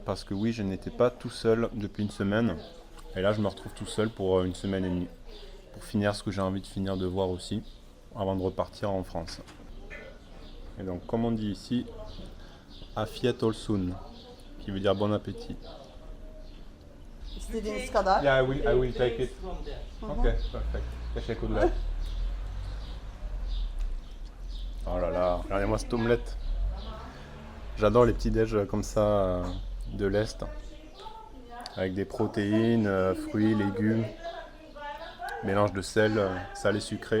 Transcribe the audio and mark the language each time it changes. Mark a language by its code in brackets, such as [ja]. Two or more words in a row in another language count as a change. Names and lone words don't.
[fr] Parce que oui, je n'étais pas tout seul depuis une semaine. Et là je me retrouve tout seul pour une semaine et demie. Pour finir ce que j'ai envie de finir de voir aussi. Avant de repartir en France. Et donc comme on dit ici, [tr] Afiyet olsun, [fr] qui veut dire bon appétit. [tr] İstediğiniz kadar. [en] Yeah, I will take it. Ok, perfect. [tr] Teşekkürler. [fr] Oh là là, regardez-moi cette omelette. J'adore les petits déj comme ça de l'Est. Avec des protéines, fruits, légumes. Mélange de sel, salé sucré.